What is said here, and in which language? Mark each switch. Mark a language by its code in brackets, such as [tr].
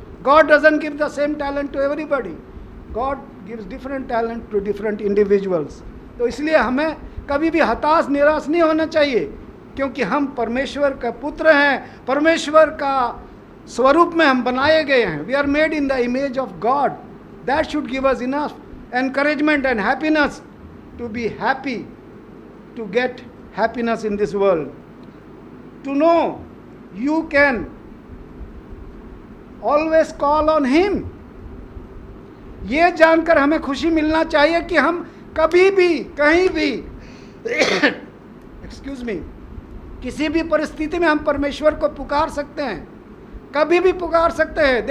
[en] God doesn't give the same talent to everybody, God gives different talent to different individuals. [hi] तो इसलिए हमें कभी भी हताश निराश नहीं होना चाहिए, क्योंकि हम परमेश्वर का पुत्र हैं, परमेश्वर का स्वरूप में हम बनाए गए हैं। [en] We are made in the image of God. That should give us enough encouragement and happiness to be happy, to get happiness in this world. To know you can always call on him, [hi] ये जानकर हमें खुशी मिलना चाहिए कि हम कभी भी कहीं भी एक्सक्यूज मी, किसी भी परिस्थिति में हम परमेश्वर को पुकार सकते हैं, कभी भी पुकार सकते हैं।